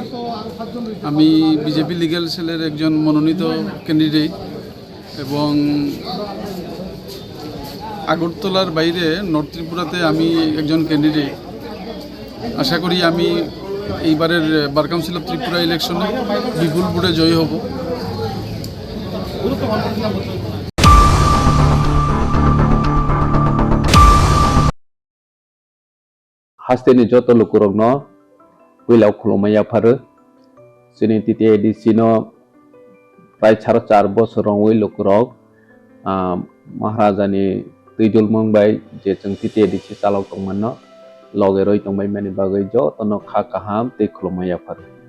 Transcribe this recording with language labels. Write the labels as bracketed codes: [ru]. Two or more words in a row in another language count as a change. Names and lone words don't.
[bn] আমি বিজেপি [en] legal cell [bn] একজন মনোনীত ক্যান্ডিডেট এবং আগরতলার বাইরে নর্থ ত্রিপুরাতে আমি একজন ক্যান্ডিডেট। আশা করি আমি এইবারের বার কাউন্সিল অফ ত্রিপুরা ইলেকশনে বিপুল ভোটে জয়ী হব। [trp] हास्टेनि जत लुकुरगनो उइलाव खुलुमैया फारो जोंनि TTADC-नो प्राय 4.5 बोसोराव उइ लुकुरग महाराजानि दैजुल मंबाय जे जों TTADC चालक दंमोन लगे रय दंबाय माने बागै जतनो खा काहाम दै खुलुमैया फारो